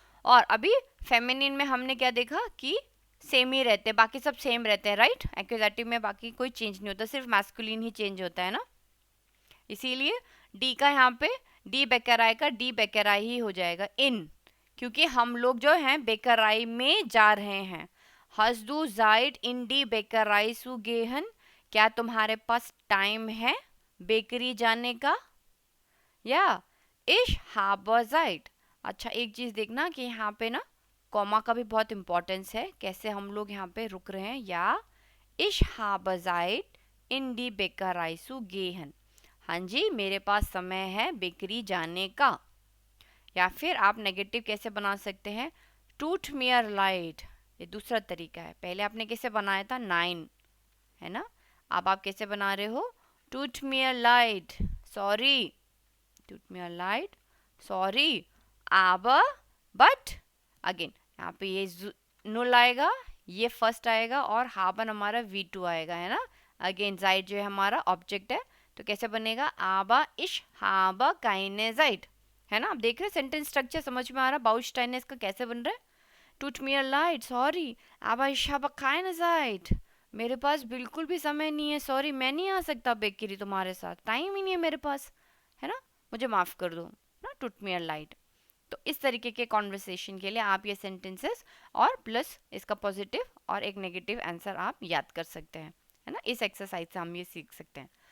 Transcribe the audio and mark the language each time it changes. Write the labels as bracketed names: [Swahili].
[Hindi] और अभी फेमिनिन में हमने क्या देखा कि सेम ही रहते हैं, बाकी सब सेम रहते हैं, राइट। एक्यूजेटिव में बाकी कोई चेंज नहीं होता, सिर्फ मैस्कुलिन ही चेंज होता है ना। इसीलिए डी का यहाँ पे डी बेकराई का डी बेकराई ही हो जाएगा इन, क्योंकि हम लोग जो हैं बेकराई में जा रहे हैं। [German] hast du Zeit in die Bäckerei zu gehen? [Hindi] क्या तुम्हारे पास टाइम है बेकरी जाने का, या [German] ich habe Zeit। [Hindi] अच्छा एक चीज देखना कि यहाँ पे ना कॉमा का भी बहुत इंपॉर्टेंस है, कैसे हम लोग यहाँ पे रुक रहे हैं, या [German] ich habe Zeit in die Bäckerei zu gehen, [Hindi] हाँ जी मेरे पास समय है बेकरी जाने का। या फिर आप नेगेटिव कैसे बना सकते हैं, [German] टूट मियर लाइट, [Hindi] ये दूसरा तरीका है। पहले आपने कैसे बनाया था 9, है ना, अब आप कैसे बना रहे हो, टूट मियर लाइट, सॉरी, टूट मियर light, sorry, aber but. Again यहाँ पे ये नुल आएगा, ये फर्स्ट आएगा, और हाबन हमारा V2 आएगा, है ना। अगेन जाइट जो है हमारा ऑब्जेक्ट है, तो कैसे बनेगा, [German] आबा इश हाबा काइने जाइट, [Hindi] है ना। आप देख रहे हैं सेंटेंस स्ट्रक्चर समझ में आ रहा, बाउस्टाइनेस का कैसे बन रहा है। [German] tut mir leid, sorry, aber ich habe keine Zeit. [Hindi] मेरे पास बिल्कुल भी समय नहीं है, सॉरी मैं नहीं आ सकता बेकरी तुम्हारे साथ, टाइम ही नहीं है मेरे पास, है ना, मुझे माफ़ कर दो ना, [German] टूट मी लाइट। [Hindi] तो इस तरीके के कॉन्वर्सेशन के लिए आप ये सेंटेंसेस और प्लस इसका पॉजिटिव और एक नेगेटिव आंसर आप याद कर सकते हैं, है ना, इस एक्सरसाइज से हम ये सीख सकते हैं।